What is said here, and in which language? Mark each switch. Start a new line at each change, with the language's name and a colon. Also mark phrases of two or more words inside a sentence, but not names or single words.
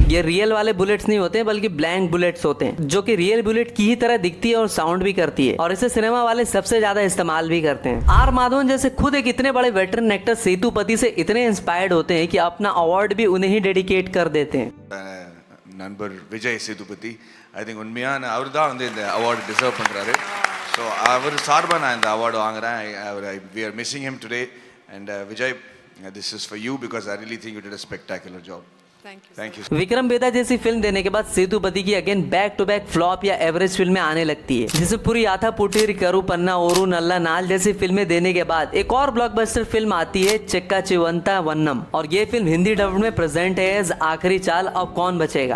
Hindi: ये रियल वाले बुलेट्स नहीं होते बल्कि
English: blank bullets
Hindi: होते हैं, जो कि
English: real bullet
Hindi: की ही तरह दिखती है और साउंड भी करती है, और इसे सिनेमा वाले सबसे ज्यादा इस्तेमाल भी करते हैं। आर माधवन जैसे खुद एक इतने बड़े
English: veteran actor
Hindi: सेतुपति से इतने इंस्पायर्ड होते हैं कि अपना अवार्ड भी उन्हें ही डेडिकेट कर देते हैं।
Tamil: நண்பர் விஜய் சேதுபதி
English: I think
Tamil: உண்மையான அவர் தான் வந்து இந்த
English: award deserve
Tamil: பண்ணுறாரு. ஸோ அவர் சார்பாக நான் இந்த அவார்டு வாங்குறேன்.
English: We are missing him today and Vijay this is for you because I really think you did a spectacular job. Thank you.
Hindi: विक्रम बेदा जैसी फिल्म देने के बाद सेतुपति की
English: again back to back flop
Hindi: या एवरेज फिल्में आने लगती है, जिसमें पूरी आथा पुटीर, करू पन्ना, ओरू नल्ला नाल जैसी फिल्में देने के बाद एक और ब्लॉकबस्टर फिल्म आती है चक्का चिवंता वन्नम, और ये फिल्म हिंदी डब में प्रेजेंट है एज आखिरी चाल अब कौन बचेगा।